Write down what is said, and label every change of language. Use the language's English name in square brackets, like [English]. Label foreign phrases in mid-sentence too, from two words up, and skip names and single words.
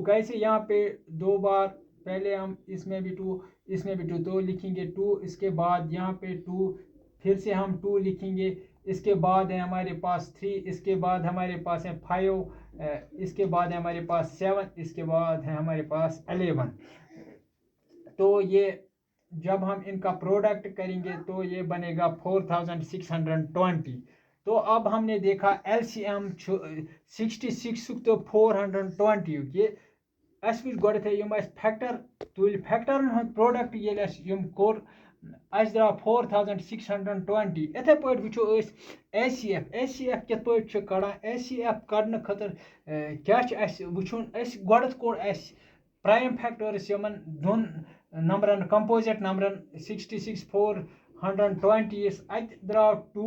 [Hindi] कैसे, यहाँ पे दो बार, पहले हम इसमें भी 2 इसमें भी 2, तो लिखेंगे 2, इसके बाद यहाँ पे 2, फिर से हम 2 लिखेंगे, इसके बाद है हमारे पास 3, इसके बाद हमारे पास है 5, इसके बाद है हमारे पास 7, इसके बाद है हमारे पास 11। तो ये जब हम इनका प्रोडक्ट करेंगे तो ये बनेगा 4620। तो अब हमने देखा [Kashmiri] एलसीएम 66 तो 420 ये अस वुच गोडे यम फैक्टर तुल फैक्टरन हंद प्रोडक्ट ये यम कोर अस द्राव 4620। इथे पट वुचो एचसीएफ कित पट कड़ान। एचसीएफ कड़न खतर क्या वुचुन गोड कोर [English] prime factors [Kashmiri] यमन दोन नंबरन कंपोजिट नंबरन 66 420 अत द्राव 2।